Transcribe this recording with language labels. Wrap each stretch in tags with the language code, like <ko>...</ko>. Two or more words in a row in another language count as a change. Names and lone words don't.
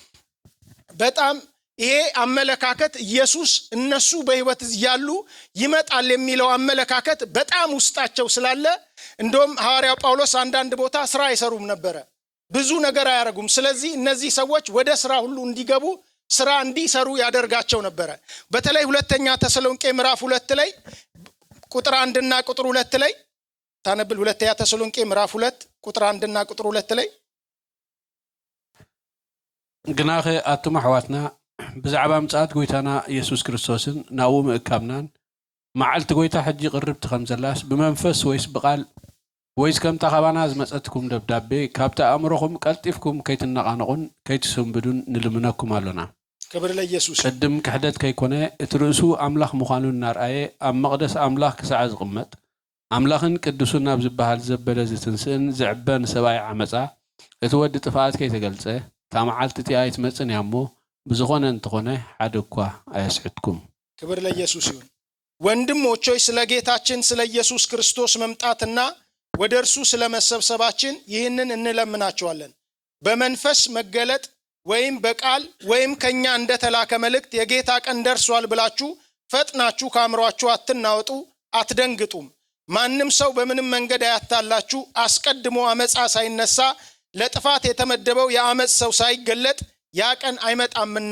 <am>በጣም ይሄ አመለካከት ኢየሱስ እነሱ በሕይወት ያሉ ይመጣል የሚለው አመለካከት በጣም ውስጣቸው ስላለ እንደውም ሐዋርያው ጳውሎስ አንዳንድ ቦታ ስራ አይሰሩም ነበረ፣ ብዙ ነገር አያረጉም። ስለዚህ እነዚህ ሰዎች ወደ ስራ ሁሉ እንዲገቡ ስራ እንዲሰሩ ያደርጋቸው ነበረ። በተለይ ሁለተኛ ተሰሎንቄ ምዕራፍ 2 ላይ ቁጥር 1 እና ቁጥር 2 ላይ ታነብል። ሁለተኛ ተሰሎንቄ ምዕራፍ 2 ቁጥር 1 እና ቁጥር 2 ላይ</am> <ti>ግናኸ አቱም አሕዋትና ብዛዕባ ምጽአት ጎይታና ኢየሱስ ክርስቶስን ናብኡ ምእካብናን መዓልቲ ጎይታ ሕጂ ቅርብቲ ከም ዘላስ ብመንፈስ ወይስ ብቃል ወይስ ከም ተኻባና ዝመጸትኩም ደብዳቤ ካብቲ ኣእምሮኹም ቀልጢፍኩም ከይትነቓነቑን ከይትስንብዱን ንልምነኩም ኣሎና።</ti> <am>ክብር ለኢየሱስ።</am> <ti>ቅድም ክሕደት ከይኮነ እቲ ርእሱ ኣምላኽ ምዃኑ እናርኣየ ኣብ መቕደስ ኣምላኽ ክሳዕ ዝቕመጥ ኣምላኽን ቅዱሱን ኣብ ዝበሃል ዘበለ ዝትንስእን ዝዕበን ሰብኣይ ዓመፃ እቲ ወዲ ጥፍኣት ከይተገልጸ እታ መዓልቲ እቲኣ ኣይትመጽን እያ እሞ ብዝኾነ እንተኾነ ሓደ እኳ ኣየስሕትኩም።</ti> <am>ክብር ለኢየሱስ ይሁን። ወንድሞች ሆይ ስለ ጌታችን ስለ ኢየሱስ ክርስቶስ መምጣትና ወደ እርሱ ስለ መሰብሰባችን ይህንን እንለምናችኋለን። በመንፈስ መገለጥ ወይም በቃል ወይም ከኛ እንደተላከ መልእክት የጌታ ቀን ደርሷል ብላችሁ ፈጥናችሁ ከአእምሯችሁ አትናወጡ፣ አትደንግጡም። ማንም ሰው በምንም መንገድ አያታላችሁ። አስቀድሞ አመፃ ሳይነሳ ለጥፋት የተመደበው የአመፅ ሰው ሳይገለጥ ያ ቀን አይመጣምና</am>